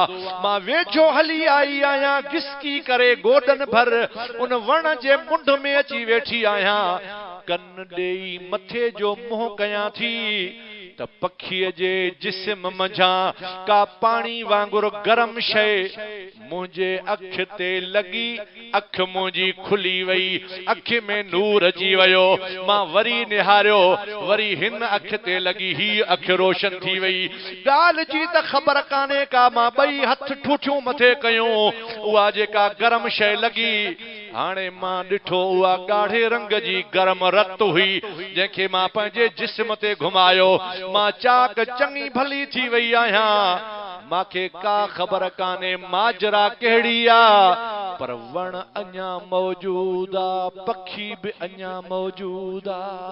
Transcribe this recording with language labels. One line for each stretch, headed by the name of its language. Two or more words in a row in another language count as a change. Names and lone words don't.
Sindhi: मां वेझो हली आई आहियां, घिसकी करे गोडन भर उन वण जे मुंड में अची वेठी आहियां। कन ॾेई मथे जो मुंहुं कयां थी त पखीअ जे जिस्म मंझां का पानी वांगुरु गरम शइ मुंहिंजे अख ते लगी, अख मुंहिंजी खुली वई, अख में नूर अची वयो। मां वरी निहारियो, वरी हिन अख ते लगी, ही अख रोशन थी वई। ॻाल्हि जी त ख़बर कान्हे का, मां ॿई हथ ठूठियूं मथे कयूं, उहा जेका गरम शइ लगी, हाणे मां ॾिठो उहा ॻाढ़े रंग जी गरम रत हुई, जंहिंखे मां पंहिंजे जिस्म ते घुमायो। मां चाक चङी भली थी वई आहियां, मांखे का ख़बर कान्हे माजरा कहिड़ी आ, पर वण अञा मौजूद आ, पखी बि अञा मौजूद आ।